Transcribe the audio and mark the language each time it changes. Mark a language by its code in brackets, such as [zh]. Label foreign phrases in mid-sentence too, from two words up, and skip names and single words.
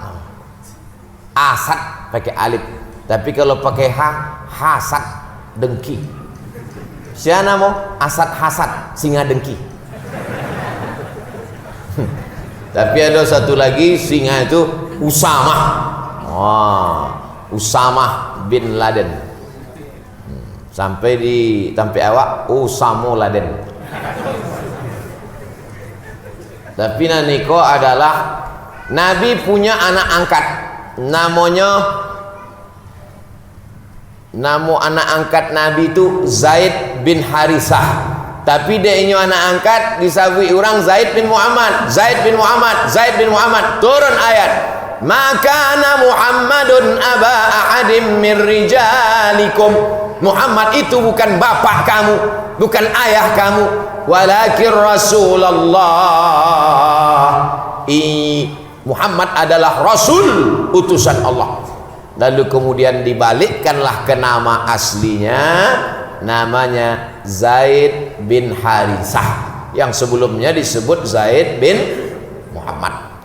[id] Asad pakai alif, tapi kalau pakai H, Hasad, dengki. Siapa nama? Asad Hasad, singa dengki. Tapi ada satu lagi singa itu Usamah. Usamah bin Laden. Sampai di tampi awak Usamo Laden. Tapi Niko adalah Nabi punya anak angkat. Nama anak angkat Nabi itu Zaid bin Harisah. Tapi dia ini anak angkat disabui orang Zaid bin Muhammad. Zaid bin Muhammad, Zaid bin Muhammad. Turun ayat, maka [ar] أنا محمد أبا أحد من رجالكم. [id] Muhammad itu bukan bapak kamu, bukan ayah kamu, [ar] ولكن رسول الله. [id] Muhammad adalah Rasul, utusan Allah. Lalu kemudian dibalikkanlah ke nama aslinya, namanya Zaid bin Harisah, yang sebelumnya disebut Zaid bin Muhammad.